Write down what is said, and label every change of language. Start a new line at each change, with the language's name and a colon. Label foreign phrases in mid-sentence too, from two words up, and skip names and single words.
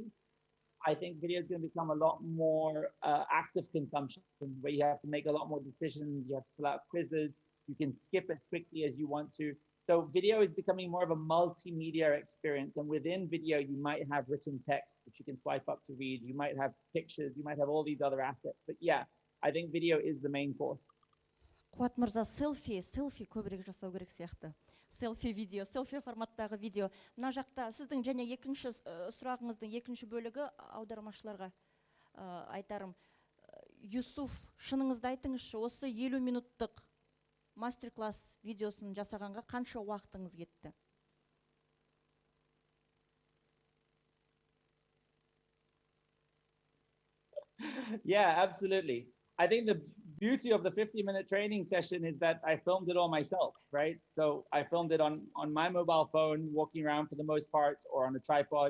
English: I think video is going to become a lot more active consumption, where you have to make a lot more decisions, you have to fill out quizzes, you can skip as quickly as you want to. So video is becoming more of a multimedia experience. And within video, you might have written text, which you can swipe up to read. You might have pictures, you might have all these other assets. But yeah, I think video is the main course.
Kazakh: Қуат мырза, селфи көбірек жасау керек сияқты. Селфи видео, селфи форматтағы видео. Мына жақта сіздің және екінші сұрағыңыздың екінші бөлігі аудармашыларға айтарым. Юсуф, шыныңызды айтыңызшы, осы 50 минуттық мастер-класс видеосын жасағанға қанша уақытыңыз кетті?
English: Yeah, absolutely. I think the beauty of the 50-minute training session is that I filmed it all myself, right? So I filmed it on my mobile phone, walking around for the most part, or on a tripod.